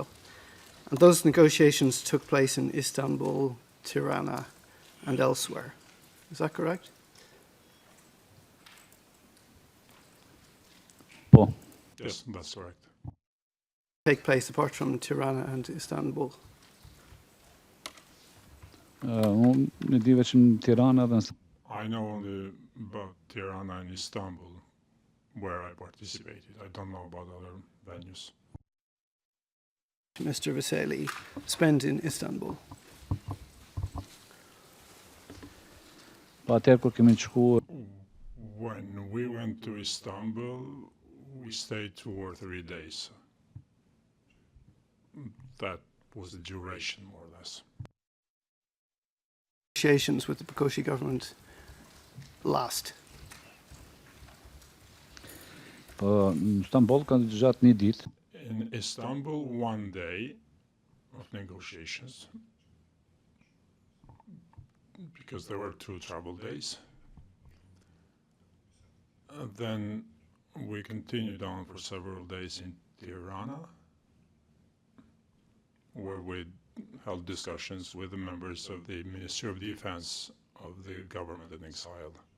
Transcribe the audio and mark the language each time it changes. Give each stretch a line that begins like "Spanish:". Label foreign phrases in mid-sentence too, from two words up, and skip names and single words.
English: And those negotiations took place in Istanbul, Tirana, and elsewhere. Is that correct? Po, Yes, that's correct. Take place apart from Tirana and Istanbul?
Albanian: Unë di vetëm Tirana dhe
English: I know only about Tirana and Istanbul, where I participated. I don't know about other venues. Mr. Veseli spent in Istanbul?
Albanian: pa atëherë kur kemi shkuar
English: When we went to Istanbul, we stayed 2 or 3 days. That was the duration, more or less. Negotiations with the Bukoshi government last?
Albanian: po në Istanbul kanë gjatë një ditë.
English: In Istanbul, 1 day of negotiations, because there were 2 travel days. And then we continued on for several days in Tirana, where we held discussions with the members of the Ministry of Defense of the government in exile.